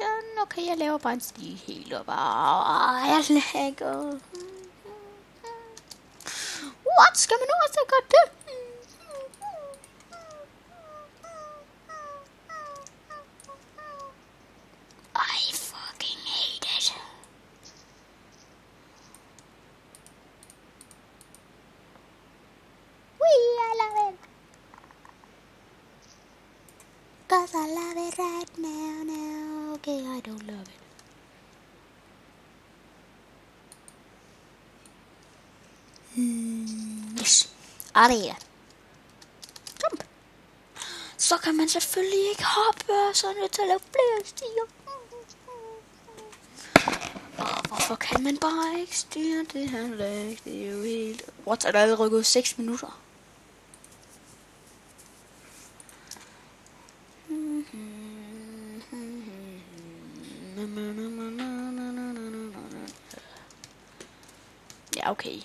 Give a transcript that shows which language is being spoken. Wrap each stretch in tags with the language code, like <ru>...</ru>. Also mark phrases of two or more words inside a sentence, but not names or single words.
<da>Okay, jeg laver bare en stige helt op. Jeg lægger. What? Skal man nu også gøre det?</da> <en>I fucking hate it. I love it. 'Cause I love it right now. Okay, I don't love it. Yes. Aria. Jump.</en> <da>Så kan man selvfølgelig ikke hoppe, så er nødt til at lave flere stiger. Hvorfor kan man bare ikke styre det her lag? Det er jo helt... What? Er der allerede gået 6 minutter? Ja, okay.</da>